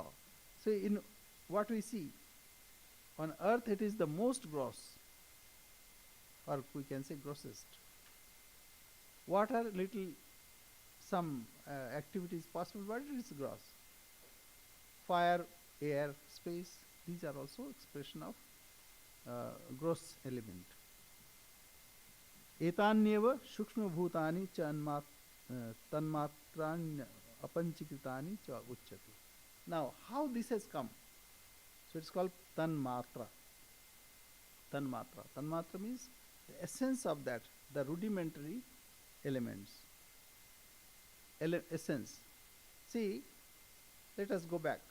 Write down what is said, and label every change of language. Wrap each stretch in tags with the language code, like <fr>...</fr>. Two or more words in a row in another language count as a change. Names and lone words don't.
<en>So in what we see, on earth it is the most gross, or we can say grossest. Water, little, some activity is possible, but it is gross. Fire, air, space, these are also expression of gross element.</en> <sa>एतान्येव शुक्ष्म भूतानि च तन्मात्रान्य अपञ्चीकृतानि च उच्यति.</sa> <en>Now, how this has come? So it's called tanmatra. Tanmatra. Tanmatra means the essence of that, the rudimentary elements. Essence. See, let us go back.</en>